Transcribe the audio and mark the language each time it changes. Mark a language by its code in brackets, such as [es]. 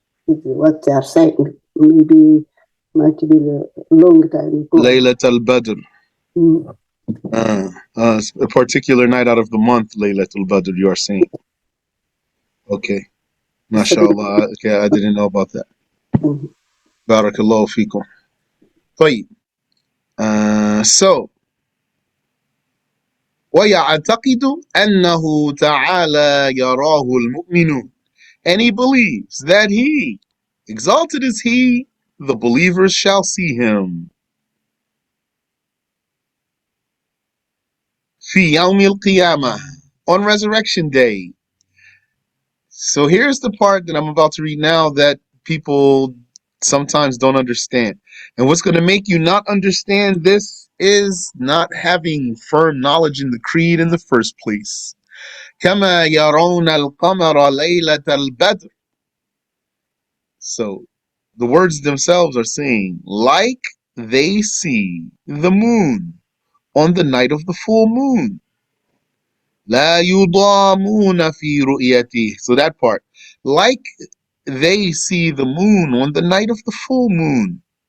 [en] what they are saying. Maybe might be a long time ago. [ar] Laylat al-Badr. Mm. [en] A particular night out of the month, Laylat al-Badr, you are saying. Okay. MashaAllah. Okay, I didn't know about that. Mhm. [ar] Barakallahu fikum. طيب. So, ويعتقد أنه تعالى يراه المؤمنون. [en] And he believes that he, exalted is he, the believers shall see him. [ar] في يوم القيامة, [en] on resurrection day. So here's the part that I'm about to read now that people sometimes don't understand. And what's going to make you not understand this is not having firm knowledge in the creed in the first place. [ar] كما يرون القمر ليلة البدر. [en] So the words themselves are saying, like they see the moon on the night of the full moon. [ar] لا يضامون في رؤيته. [en] So that part. Like they see the moon on the night of the full moon.